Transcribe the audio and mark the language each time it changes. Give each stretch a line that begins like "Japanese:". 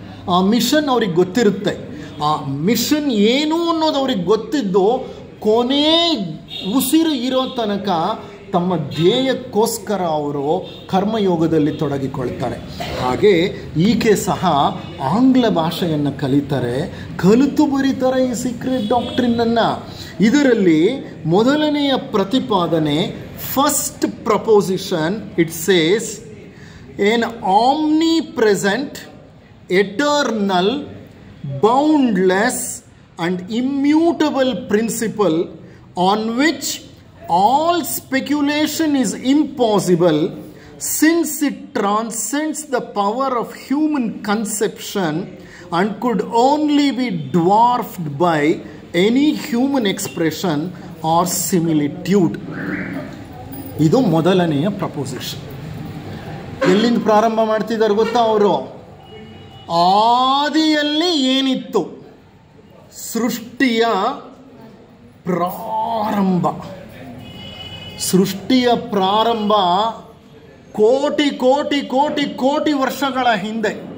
Kannada: ಆ ಮಿಷನ್ ಅವ್ರಿಗೆ ಗೊತ್ತಿರುತ್ತೆ. ಆ ಮಿಷನ್ ಏನು ಅನ್ನೋದು ಅವ್ರಿಗೆ ಗೊತ್ತಿದ್ದು ಕೊನೆ ಉಸಿರು ಇರೋ ತನಕ ತಮ್ಮ ಧ್ಯೇಯಕ್ಕೋಸ್ಕರ ಅವರು ಕರ್ಮಯೋಗದಲ್ಲಿ ತೊಡಗಿಕೊಳ್ತಾರೆ. ಹಾಗೆ ಈಕೆ ಸಹ ಆಂಗ್ಲ ಭಾಷೆಯನ್ನು ಕಲಿತಾರೆ, ಕಲಿತು ಬರೀತಾರೆ ಈ ಸೀಕ್ರೆಟ್ ಡಾಕ್ಟ್ರಿನನ್ನು. ಇದರಲ್ಲಿ ಮೊದಲನೆಯ ಪ್ರತಿಪಾದನೆ,
English: First proposition, it says an omnipresent, eternal, boundless and immutable principle on which all speculation is impossible, since it transcends the power of human conception and could only be dwarfed by any human expression or similitude.
Kannada: ಇದು ಮೊದಲನೆಯ proposition. ಎಲ್ಲಿಂದ ಪ್ರಾರಂಭ ಮಾಡ್ತಿದ್ದಾರೆ ಗೊತ್ತಾ ಅವರು? ಆದಿಯಲ್ಲಿ ಏನಿತ್ತು, ಸೃಷ್ಟಿಯ ಪ್ರಾರಂಭ. ಸೃಷ್ಟಿಯ ಪ್ರಾರಂಭ ಕೋಟಿ ಕೋಟಿ ಕೋಟಿ ಕೋಟಿ ವರ್ಷಗಳ ಹಿಂದೆ.